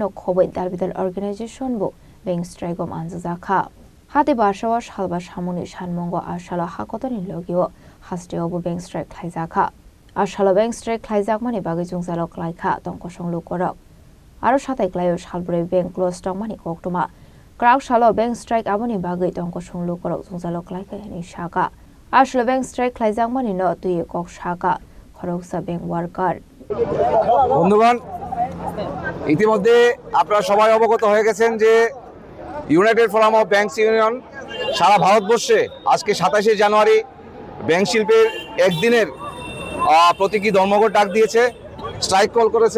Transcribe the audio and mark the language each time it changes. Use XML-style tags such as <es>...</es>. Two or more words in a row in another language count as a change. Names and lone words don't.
<brx>खबৈ दालबिदाल अर्गेनाइजेशनबो बेंक स्ट्राइकम आनजाखा हाते बार्षबर सालबार सामुनि सानमंग आसालो हागतनि लगियो हास्टेआवबो</brx> <en>bank strike</en> <brx>खायजाखा आसालो</brx> <en>bank strike</en> <brx>खायजाकमानि बागै जुंजालो क्लाइखा दंकसंलु करक आरो साथाय क्लायो सालब्रै</brx> <en>bank close</en> <brx>दंमानि कक्टमा क्राकसलो</brx> <en>bank strike</en> <brx>आबोनि बागै दंकसंलु करक जुंजालो क्लाइखा नि साका आसालो</brx> <en>bank strike</en> <brx>खायजाकमानि न तुय कक साका खरकसा</brx> <en>bank worker</en> <bn>বন্ধুগণ ইতিমধ্যে আপনারা সবাই অবগত হয়ে গেছেন যে ইউনাইটেড ফোরাম অফ ব্যাংকস ইউনিয়ন সারা ভারতবর্ষে আজকে 27শে জানুয়ারি ব্যাংক শিল্পের একদিনের প্রতীকী ধর্মঘট ডাক দিয়েছে,</bn> <en>strike call</en> <bn>করেছে।</bn>